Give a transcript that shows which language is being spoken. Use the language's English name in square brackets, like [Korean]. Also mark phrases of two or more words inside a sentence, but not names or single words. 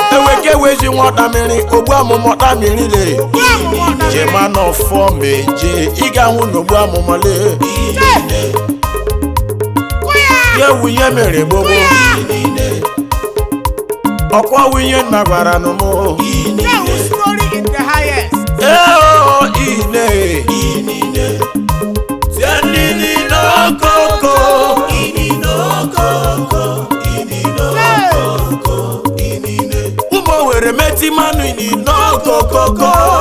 [Igbo] Eweke wezi nwa ọda mmiri, ogbu amụma ọda mmiri le. Ogbu amụma ọda mmiri. Jema n'ọfọ meje, ị ga-ahụ n'ogbu amụma le. Ije. Kụ ya. Ya ewu ihe mere gbogbo. Kụ ya. Ọkwa wu ihe nna gwara nụ mụ. Nke wụ [English] story in the highest. [Igbo] Ee, o, ine. Tie nini n'okoko. Hey. Ụmụ Owere meti mmanụ ini n'okokoko.